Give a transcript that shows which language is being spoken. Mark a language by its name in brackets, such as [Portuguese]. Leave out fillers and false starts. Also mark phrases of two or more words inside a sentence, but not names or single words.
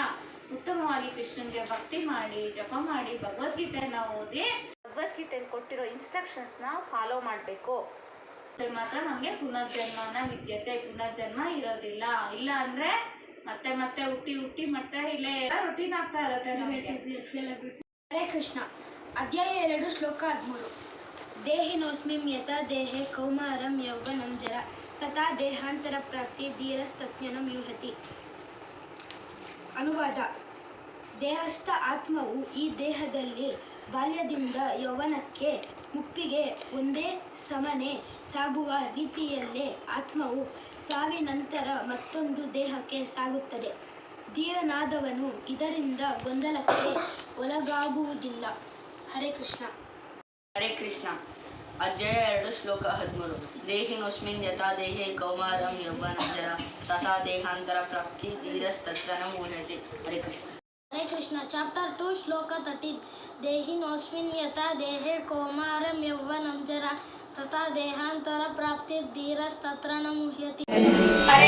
[Kannada] ಉತ್ತಮವಾಗಿ ಕೃಷ್ಣನ್ಗೆ ಭಕ್ತಿ ಮಾಡಿ ಜಪ ಮಾಡಿ ಭಗವದ್ಗೀತೆನ ಓದಿ ಭಗವದ್ಗೀತೆಯಲ್ಲಿ ಕೊಟ್ಟಿರೋ [English] instructions follow [Kannada] ಮಾಡಬೇಕು. ಮಾತ್ರ ನಮಗೆ ಪುನರ್ಜನ್ಮನ ವಿದ್ಯತೆ, ಪುನರ್ಜನ್ಮ ಇರೋದಿಲ್ಲ. ಇಲ್ಲ ಅಂದ್ರೆ ಮತ್ತೆ ಮತ್ತೆ ಹುಟ್ಟಿ ಮತ್ತೆ ಇಲ್ಲೇ ರೊಟೀನ್ ಆಗ್ತಾ ಇರುತ್ತೆ ನಮಗೆ. ಹರೇ ಕೃಷ್ಣ. ಅಧ್ಯಾಯ 2 ಶ್ಲೋಕ 13. [Sanskrit] ದೇಹಿನೋಸ್ಮಿಂ ಯಥಾ ದೇಹೆ ಕೌಮಾರಂ ಯೌವನಂ ಜರ ತಥಾ ದೇಹಾಂತರ ಪ್ರಾಪ್ತಿ ಧೀರಸ್ತಜ್ಞನಂ ಯೂಹತಿ. [Kannada] ಅನುವಾದ: ದೇಹಸ್ಥ ಆತ್ಮವು ಈ ದೇಹದಲ್ಲಿ ಬಾಲ್ಯದಿಂದ ಯೌವನಕ್ಕೆ ಮುಪ್ಪಿಗೆ ಒಂದೇ ಸಮನೆ ಸಾಗುವ ರೀತಿಯಲ್ಲೇ ಆತ್ಮವು ಸಾವಿನಂತರ ಮತ್ತೊಂದು ದೇಹಕ್ಕೆ ಸಾಗುತ್ತದೆ. ಧೀರನಾದವನು ಇದರಿಂದ ಗೊಂದಲಕ್ಕೆ ಒಳಗಾಗುವುದಿಲ್ಲ. ಹರೇ ಕೃಷ್ಣ. ಹರೇ ಕೃಷ್ಣ. ಅಧ್ಯಾಯ 2 ಶ್ಲೋಕ 13. [Sanskrit] ದೇಹಿನೋಸ್ಮಿನ್ ಯಥಾ ದೇಹೇ ಕೌಮಾರಂ ಯೌವನಂ ಜರ ತಥಾ ದೇಹಾಂತರ ಪ್ರಾಪ್ತಿ ಧೀರಸ್ತಜ್ಞನಂ ಊಹ್ಯತೆ. [Kannada] ಹರೇ ಕೃಷ್ಣ. ಹರೇ ಕೃಷ್ಣ. ಚಾಪ್ಟರ್ 2 ಶ್ಲೋಕ 13. [Sanskrit] ದೇಹಿನೋಸ್ಮಿನ್ ಯಥಾ ದೇಹೇ ಕೌಮಾರಂ ಯೌವನಂ ಜರ ತಥಾ ದೇಹಾಂತರ ಪ್ರಾಪ್ತಿ ಧೀರಸ್ತಜ್ಞನಂ ಊಹ್ಯತೆ.